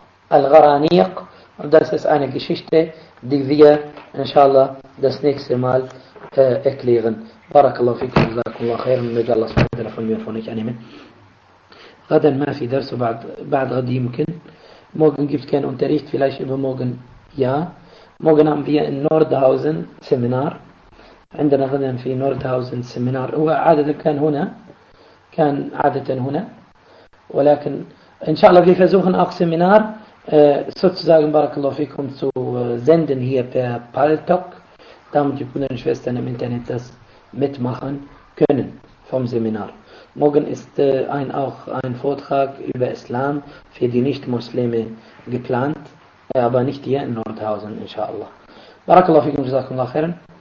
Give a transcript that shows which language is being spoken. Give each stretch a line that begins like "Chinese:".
German: Al-Gharaniq, das ist eine Geschichte, die wir, inshallah, das nächste Mal erklären. Barakallahu fikum, jazakumullahu khairan, möge Allah subhanahu wa ta'ala von mir von euch annehmen.
Arabic: Gadan ma fi darsu ba'd ghad yumkin.
German: Morgen gibt es keinen Unterricht, vielleicht übermorgen ja. Morgen haben wir in Nordhausen Seminar.
Arabic: عندنا غدا في نوردهاوزن سيمينار هو عادة كان عادة هنا ولكن إن شاء الله في فزوخن أخ سيمينار sozusagen بارك الله فيكم
German: zu senden hier per Paltok damit die Brüder und Schwestern im Internet das mitmachen können vom Seminar. Morgen ist auch ein Vortrag über Islam für die Nicht-Muslime geplant, aber nicht hier in Nordhausen, inshallah. Barakallahu fikum, jazakumullahu khairan.